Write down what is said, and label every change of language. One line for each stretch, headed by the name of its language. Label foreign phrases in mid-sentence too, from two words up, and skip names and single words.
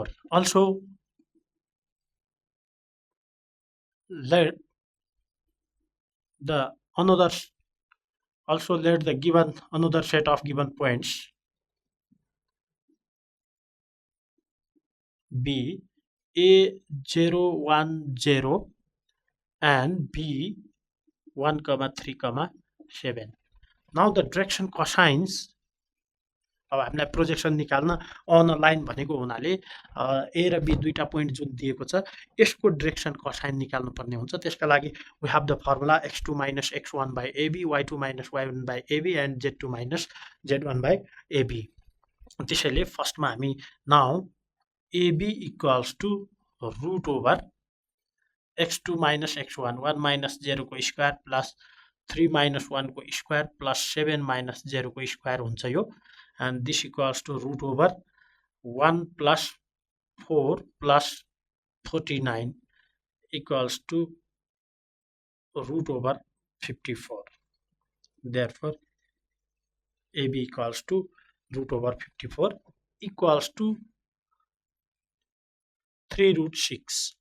English: Also let the another also let the given another set of given points be a 0 1 0 and b 1 comma 3 comma 7. Now the direction cosines
Nepali: अब हामीलाई प्रोजेक्सन निकाल्न
English: on a line
Nepali: भनेको हुनाले ए र बी दुईटा पोइन्ट जुन दिएको छ यसको
English: direction cosine
Nepali: निकाल्नु पर्ने हुन्छ। त्यसका लागि
English: we have the formula x2 minus x1 by ab, y2 minus y1 by ab and z2 minus z1 by ab।
Nepali: त्यसैले फर्स्टमा हामी
English: now ab equals to root over
Nepali: x2 minus x1 1 minus 0 को
English: square plus
Nepali: 3 minus 1 को
English: square plus
Nepali: 7 minus 0 को स्क्वायर हुन्छ यो,
English: and this equals to root over 1 plus 4 plus 49 equals to root over 54. Therefore AB equals to root over 54 equals to 3 root 6.